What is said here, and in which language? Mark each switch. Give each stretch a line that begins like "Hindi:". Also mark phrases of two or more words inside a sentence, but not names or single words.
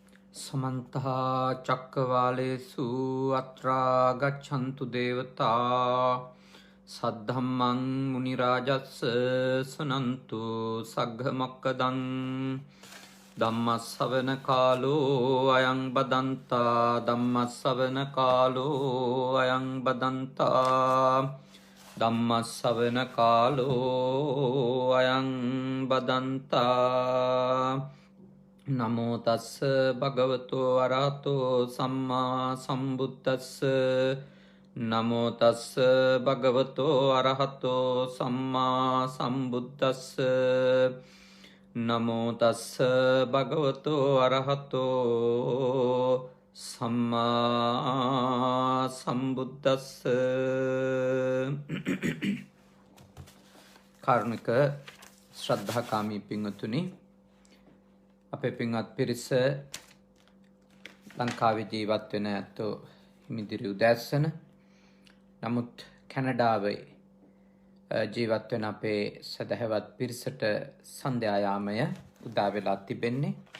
Pali: समन्ता चक्रवालेषु अत्रा गच्छन्तु देवता सद्धम्मं मुनिराजस्य सुनन्तु सग्गमक्कदं धम्मश्रवणकालो अयं बदन्ता धम्मश्रवणकालो अयं बदन्ता धम्मश्रवणकालो अयं बदन्ता नमो तस्स भगवतो अरहतो सम्मा सम्बुद्धस्स नमो तस्स भगवतो अरहतो सम्मा सम्बुद्धस्स नमो तस्स भगवतो अरहतो सम्मा सम्बुद्धस्स
Sinhala: කාරුණික ශ්‍රද්ධාකාමී පින්වතුනි අපේ පින්වත් පිරිස ලංකාවේ ජීවත් වෙන ඇත්තෝ හිමිදිරි උදෑසන නමුත් කැනඩාවේ ජීවත් වෙන අපේ සදහවත් පිරිසට සන්ධ්‍යා යාමය උදා වෙලා තිබෙන්නේ